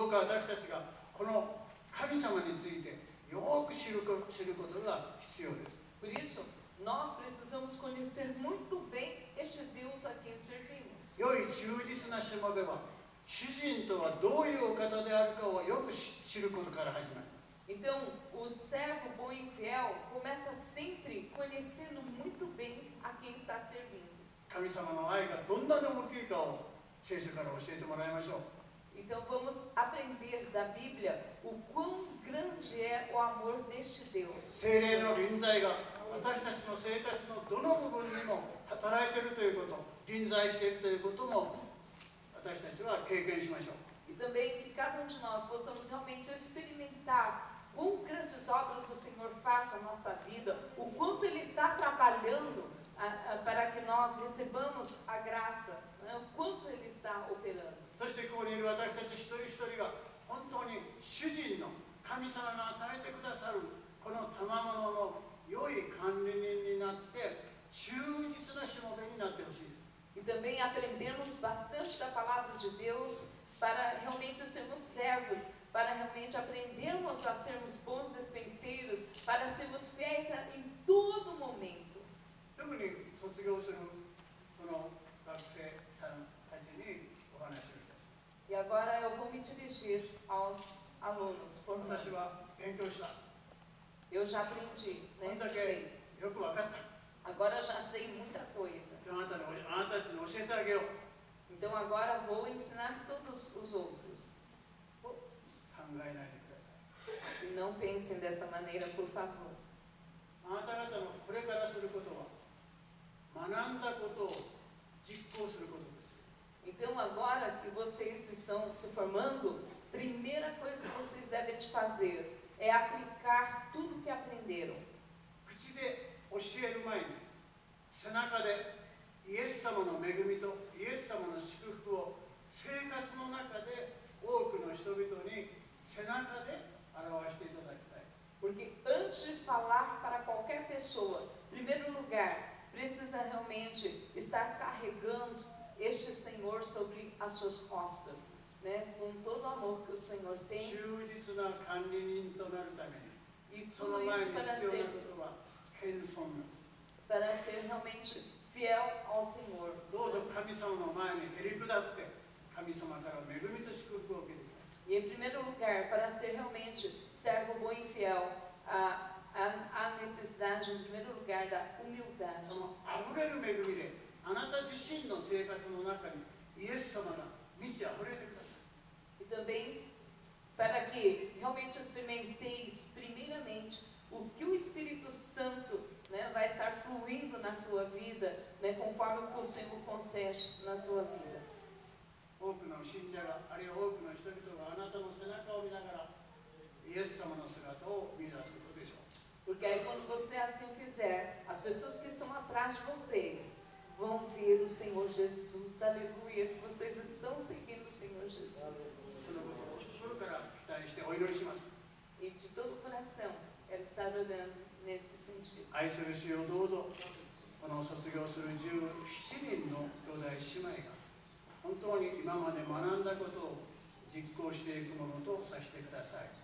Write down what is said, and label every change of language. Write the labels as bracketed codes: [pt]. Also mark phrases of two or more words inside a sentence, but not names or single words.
[ja] どうか私たちがこの神様についてよく知ることが必要です。 [pt] Por isso, nós precisamos conhecer muito bem este Deus a quem servimos. [ja] 良い忠実なしもべは主人とはどういうお方であるかをよく知ることから始まります。 [pt] Então, o servo bom e fiel começa sempre conhecendo muito bem a quem está servindo. [ja] 神様の愛がどんなに大きいかを聖書から教えてもらいましょう。 [pt] Então, vamos aprender da Bíblia o quão grande é o amor deste Deus. [ja] 聖霊の臨在が私たちの生活のどの部分にも働いているということ、臨在しているということも私たちは経験しましょう。 [pt] E também que cada um de nós possamos realmente experimentar quão grandes obras o Senhor faz na nossa vida, o quanto Ele está trabalhando para que nós recebamos a graça, né? O quanto Ele está operando. [ja] そしてここにいる私たち一人一人が本当に主人の神様が与えてくださるこの賜物の良い管理人になって忠実なしもべになってほしいです。 [pt] E também aprendermos bastante da palavra de Deus para realmente sermos servos, para realmente aprendermos a sermos bons despenseiros, para sermos fiéis em todo momento. [ja] 特に卒業するこの学生さんたちにお話をいたします。 [pt] E agora eu vou me dirigir aos alunos [ja] 私は [pt] formandos. [ja] 勉強した。 [pt] Eu já aprendi, [ja] こ [pt] né? [ja] んだ [pt] Estudei. [ja] けよく分かった。 [pt] Agora eu já sei muita coisa. [ja] あなたたちに教えてあげよう。 [pt] Então agora vou ensinar todos os outros. [ja] 考えないでください。 [pt] E não pensem dessa maneira, por favor. [ja] あなた方のこれからすることは学んだことを実行することです。 [pt] Então agora que vocês estão se formando, primeira coisa que vocês devem fazer é aplicar tudo que aprenderam. [ja] 口で教える前に背中でイエス様の恵みとイエス様の祝福を生活の中で多くの人々に背中で表していただきたい。 [pt] Porque antes de falar para qualquer pessoa, em primeiro lugar, precisa realmente estar carregando este Senhor sobre as suas costas, né? Com todo o amor que o Senhor tem. [ja] 忠実な管理人となるために [pt] E [ja] その [pt] tudo [ja] 前に [pt] isso [ja] 必要なことは謙遜です。 [pt] para ser realmente fiel ao Senhor. [ja] どうぞ神様の前にへり下って神様から恵みと祝福を受けてください。 [pt] E em primeiro lugar, para ser realmente servo bom e fiel, há necessidade, em primeiro lugar, da humildade. [ja] そのあふれる恵みであなた自身の生活の中にイエス様が満ちあふれてください。 [pt] E também para que realmente experimenteis, primeiramente, o que o Espírito Santo, né, vai estar fluindo na tua vida, né, conforme o que o Senhor concede na tua vida. [ja] 多くの信者があるいは多くの人々があなたの背中を見ながらイエス様の姿を見出すことでしょう。 [pt] Porque aí quando você assim fizer, as pessoas que estão atrás de você vão ver o Senhor Jesus, aleluia, que vocês estão seguindo o Senhor Jesus. [ja] そのことを心から期待してお祈りします。 [pt] E de todo o coração, quero estar orando nesse sentido. [ja] 愛する主よ、どうぞこの卒業する17人の兄弟姉妹が本当に今まで学んだことを実行していくものとさせてください。